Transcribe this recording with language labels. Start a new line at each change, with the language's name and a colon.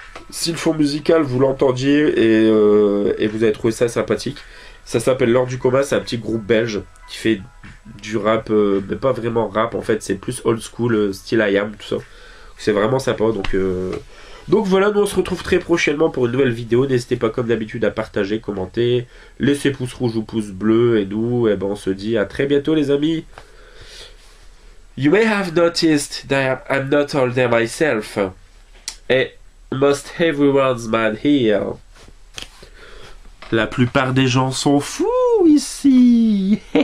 French: Si le fond musical vous l'entendiez et vous avez trouvé ça sympathique, ça s'appelle L'Heure du Coma, c'est un petit groupe belge qui fait du rap, mais pas vraiment rap en fait, c'est plus old school, style I Am, tout ça. C'est vraiment sympa, donc voilà, nous on se retrouve très prochainement pour une nouvelle vidéo. N'hésitez pas comme d'habitude à partager, commenter, laisser pouce rouge ou pouce bleu, et nous, eh ben, on se dit à très bientôt les amis.
English: You may have noticed that I'm not all there myself. Et most everyone's man here.
French: La plupart des gens sont fous ici.